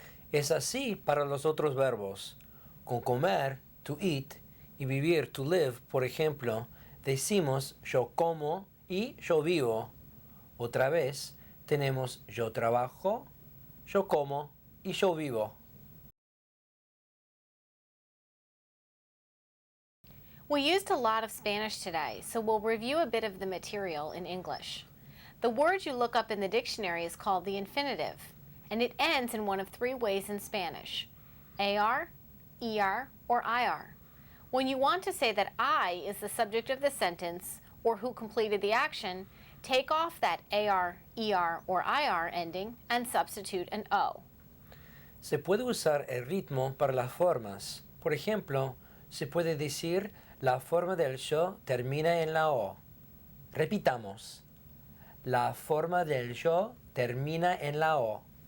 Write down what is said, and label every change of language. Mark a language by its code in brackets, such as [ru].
[es] Es así para los otros verbos. Con comer, [en] to eat, [es] y vivir, [en] to live, [es] por ejemplo, decimos yo como y yo vivo. Otra vez, tenemos yo trabajo, yo como y yo vivo. [en] We used a lot of Spanish today, so we'll review a bit of the material in English. The word you look up in the dictionary is called the infinitive, and it ends in one of 3 ways in Spanish: AR, ER, or IR. When you want to say that I is the subject of the sentence or who completed the action, take off that AR, ER, or IR ending and substitute an O. [es] Se puede usar el ritmo para las formas. Por ejemplo, se puede decir la forma del yo termina en la O. Repitamos. La forma del yo termina en la O.